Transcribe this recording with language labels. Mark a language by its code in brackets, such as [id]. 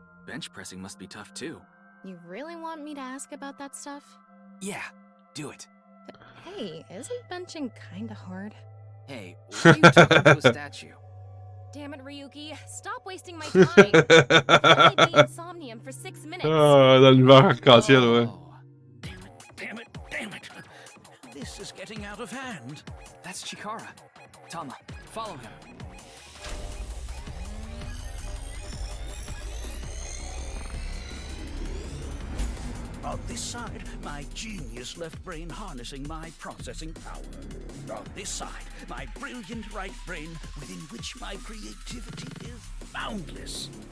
[en] Bench pressing must be tough too. You really want me to ask about that stuff? Yeah, do it. But hey, isn't benching kinda hard? Hey, why are you talking to a statue? Damn it, Ryuki. Stop wasting my time. I've only been in somnium for 6 minutes. [fr] Ah, dans l'univers arc-en-ciel, ouais. [en] Damn it. This is getting out of hand. That's Chikara. Tama, follow him. On this side, my genius left brain harnessing my processing power. On this side, my brilliant right brain within which my creativity is boundless.